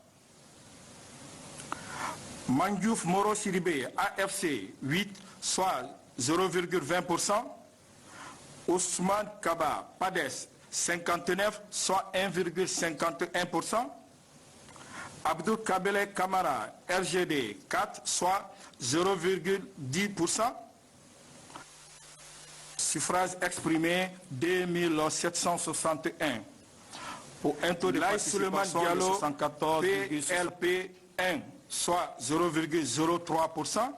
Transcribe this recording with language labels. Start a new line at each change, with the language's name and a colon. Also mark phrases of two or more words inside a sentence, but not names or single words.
French: Mandjouf Moro Siribé AFC 8, soit 0,20%. Ousmane Kaba Pades 59, soit 1,51%. Abdou Kabele Kamara RGD 4, soit 0,10%. Suffrage exprimé 2761. Pour un taux de participation de 74, PLP 1, soit 0,03%.